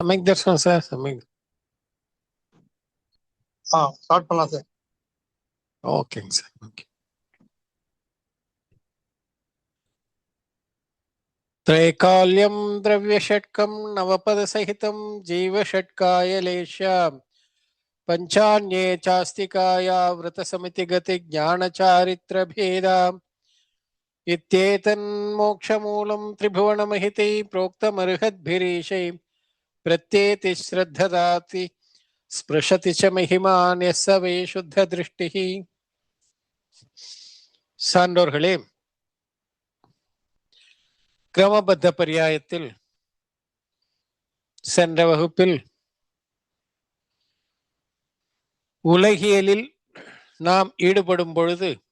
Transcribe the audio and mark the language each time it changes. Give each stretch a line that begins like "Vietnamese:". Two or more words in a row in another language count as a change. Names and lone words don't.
Tamil: சமைக் தர்ஷனம் சார் சமைக். ஸ்டார்ட் பண்ணலாம் சார். ஓகேங்க சார். ஓகே.
Sanskrit: त्रैकाल्यं द्रव्यषट्कं नवपदसहितं जीवषट्कायलेश्याम् पञ्चान्ये चास्तिकाया वृतसमितिगतिज्ञानचारित्रभेदा इत्येतन्मोक्षमूलं त्रिभुवनमहितै प्रोक्तमर्हद्भिरीशै प्रत्येति श्रद्धदाति स्पृशति च महिमान् यः स वै शुद्धदृष्टिः.
Tamil: சான்றோர்களே, கிரமபத்த பரியாயத்தில் சென்ற வகுப்பில் உலகியலில் நாம் ஈடுபடும் பொழுது